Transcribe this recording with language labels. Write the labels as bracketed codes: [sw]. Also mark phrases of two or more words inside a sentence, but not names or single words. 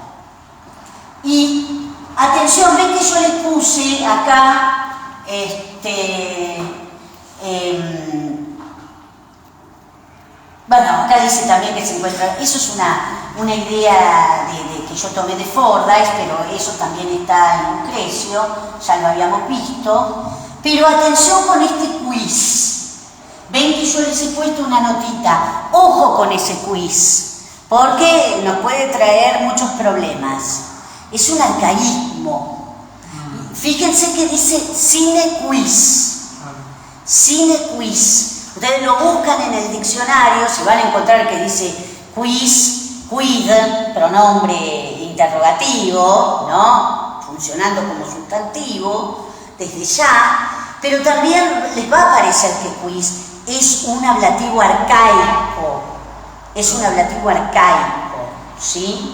[es] Y atención, ven que yo les puse acá bueno, acá dice también que se encuentra, eso es una idea que yo tomé de Fordyce, pero eso también está en Lucrecio, ya lo habíamos visto. Pero atención con este quiz. Ven que yo les he puesto una notita, ojo con ese quiz, porque nos puede traer muchos problemas. Es un arcaísmo. Fíjense que dice [la] sine quis. Sine quis. [es] Ustedes lo buscan en el diccionario, se van a encontrar que dice [la] quis, quid, [es] pronombre interrogativo, ¿no? Funcionando como sustantivo, desde ya, pero también les va a parecer que quis es un ablativo arcaico. Es un ablativo arcaico, ¿sí?